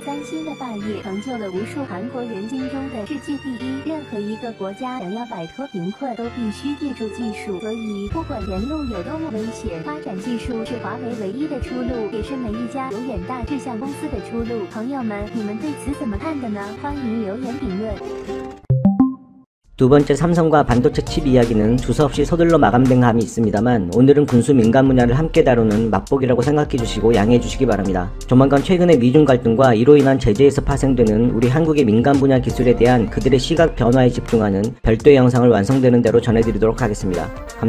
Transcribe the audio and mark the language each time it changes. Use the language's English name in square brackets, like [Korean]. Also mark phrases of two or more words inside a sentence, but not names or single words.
[Chinese] 三星的霸业成就了无数韩国人心中的世界第一。任何一个国家想要摆脱贫困，都必须借助技术，所以不管前路有多么危险，发展技术是华为唯一的出路，也是每一家有远大志向公司的出路。朋友们，你们对此怎么看的呢？欢迎留言评论。 [Korean] 두 번째 삼성과 반도체 칩 이야기는 두서없이 서둘러 마감된 감이 있습니다만 오늘은 군수 민간 분야를 함께 다루는 맛보기라고 생각해주시고 양해해주시기 바랍니다. 조만간 최근의 미중 갈등과 이로 인한 제재에서 파생되는 우리 한국의 민간 분야 기술에 대한 그들의 시각 변화에 집중하는 별도의 영상을 완성되는 대로 전해드리도록 하겠습니다.